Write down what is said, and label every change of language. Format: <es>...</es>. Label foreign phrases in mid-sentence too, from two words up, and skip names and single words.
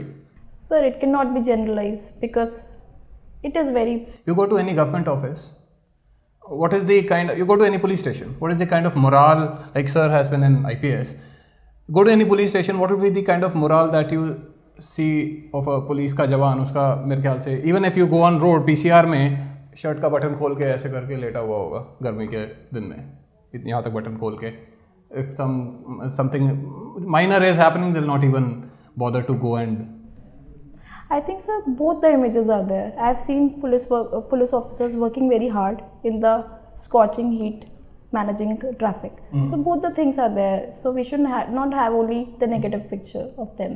<en>Sir, it cannot be generalized because it is very... You go to any government office, what is the kind of, you go to any police station, what is the kind of morale, like sir has been in IPS, go to any police station, what would be the kind of morale that you see of a police</en> <hi>का जवान, उसका मेरे ख्याल से,</hi> <en>even if you go on road,</en> <hi>PCR में शर्ट का बटन खोल के ऐसे करके लेटा हुआ होगा गर्मी के दिन में, यहाँ तक बटन खोल के.</hi> <en>If something minor is happening, they'll not even bother to go and... I think, sir, both the images are there. I have seen police officers working very hard in the scorching heat, managing traffic. So both the things are there. So we should not have only the negative picture of them.</en>